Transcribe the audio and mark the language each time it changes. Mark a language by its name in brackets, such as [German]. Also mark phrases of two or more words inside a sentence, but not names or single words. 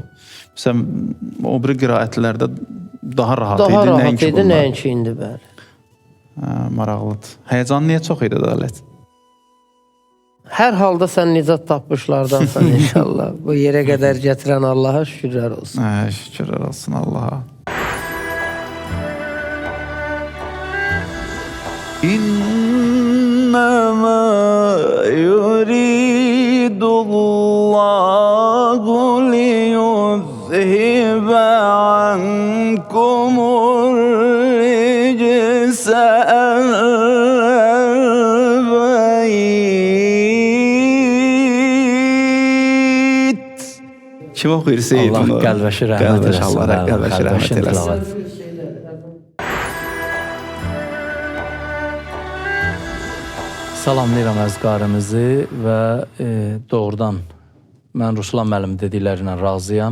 [Azerbaijani] Məsələn, o biri qiraətlərdə daha rahat idi. Daha rahat idi, nəinki indi, bəli. Maraqlıdır. Həyəcan niyə çox idi ədalət? Hər halda sən nicat tapmışlardansan inşallah. Bu yerə qədər gətirən Allaha şükürlər olsun. Şükürlər olsun Allaha. [Arabic] إنما يريد الله ليذهب عنكم الرجس أهل البيت. [Azerbaijani] Kim oxuyur Seyid bunu? Allah qəlbəşi rəhmət eləsin. Allah qəlbəşi rəhmət eləsin. Salamlayıram əzqarımızı və doğrudan mən Ruslan müəllim dediklərinə razıyam.